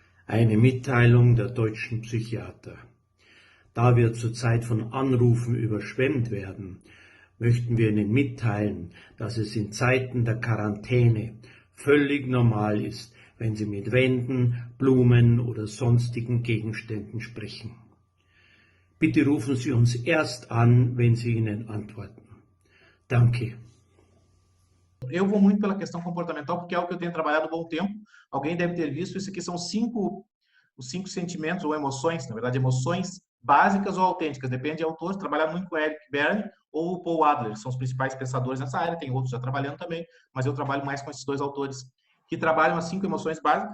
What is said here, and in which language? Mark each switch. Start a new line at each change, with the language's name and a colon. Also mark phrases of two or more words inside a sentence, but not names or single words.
German: Eine Mitteilung der deutschen Psychiater. Da wir zurzeit von Anrufen überschwemmt werden, möchten wir Ihnen mitteilen, dass es in Zeiten der Quarantäne völlig normal ist, wenn Sie mit Wänden, Blumen oder sonstigen Gegenständen sprechen. Bitte rufen Sie uns erst an, wenn Sie Ihnen antworten. Danke.
Portuguese: Eu vou muito pela questão comportamental, porque é o que eu tenho trabalhado há um bom tempo. Alguém deve ter visto, isso aqui são os cinco sentimentos ou emoções, na verdade, emoções básicas ou autênticas, depende de autor. Trabalhar muito com Eric Berne ou o Paul Adler, são os principais pensadores nessa área, tem outros já trabalhando também, mas eu trabalho mais com esses dois autores, que trabalham as 5 emoções básicas.